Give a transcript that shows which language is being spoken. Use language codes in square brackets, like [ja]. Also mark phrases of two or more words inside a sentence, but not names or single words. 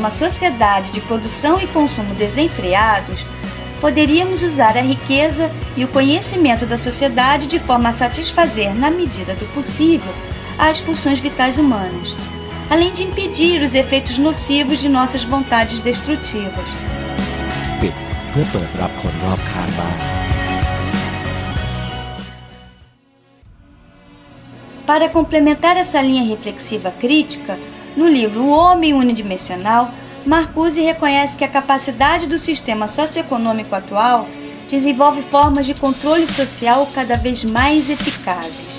[pt] uma sociedade de produção e consumo desenfreados, poderíamos usar a riqueza e o conhecimento da sociedade de forma a satisfazer, na medida do possível, as pulsões vitais humanas, além de impedir os efeitos nocivos de nossas vontades destrutivas. [th] ปิดเพื่อเปิดรับคนรอบข้างบ้าง [pt] Para complementar essa linha reflexiva crítica, no livro O Homem Unidimensional, Marcuse reconhece que a capacidade do sistema socioeconômico atual desenvolve formas de controle social cada vez mais eficazes.